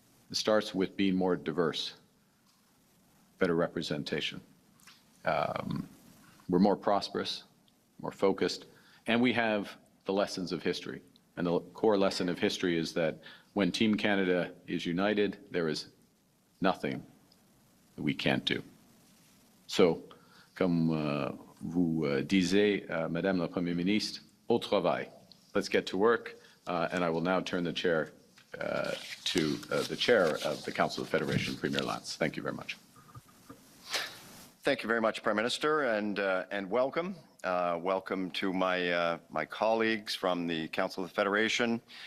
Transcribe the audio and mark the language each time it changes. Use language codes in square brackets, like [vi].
[en] It starts with being more diverse, better representation. We're more prosperous, more focused, and we have the lessons of history. And the core lesson of history is that when Team Canada is united, there is nothing that we can't do. [fr] So, comme vous disiez, Madame la Première Ministre, au travail. [en] Let's get to work, and I will now turn the chair to the chair of the Council of Federation, Premier Lance. Thank you very much. Thank you very much, Prime Minister, and welcome. Welcome to my colleagues from the Council of the Federation.